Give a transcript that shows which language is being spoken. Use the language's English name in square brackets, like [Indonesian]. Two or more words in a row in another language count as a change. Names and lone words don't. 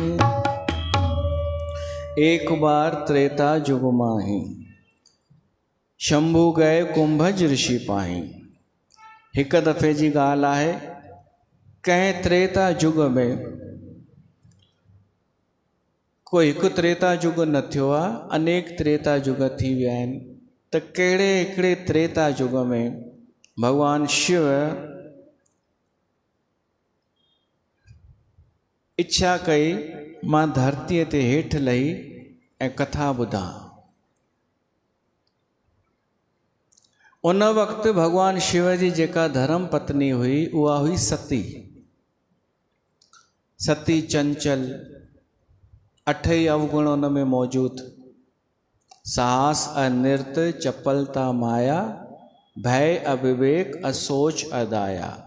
[Awadhi] एक बार त्रेता जुग माही। शंभू गए कुंभज ऋषि पाई। [Sindhi] हिक दफ़े जी ॻाल्हि आहे, कंहिं त्रेता युग में, कोई हिकु त्रेता युग न थियो आहे, अनेक त्रेता युग थी विया आहिनि। त कहिड़े हिकिड़े त्रेता युग में भगवान शिव इच्छा कई मां धरतीअ ते हेठि लही ऐं कथा ॿुधां। उन वक़्तु भगवान शिव जी जेका धर्म पत्नी हुई उहा हुई सती। सती चंचल, 8 अवगुण उन में मौजूद। [Awadhi] साहस अनृत, चपलता माया, भय अविवेक, असोच अदाया।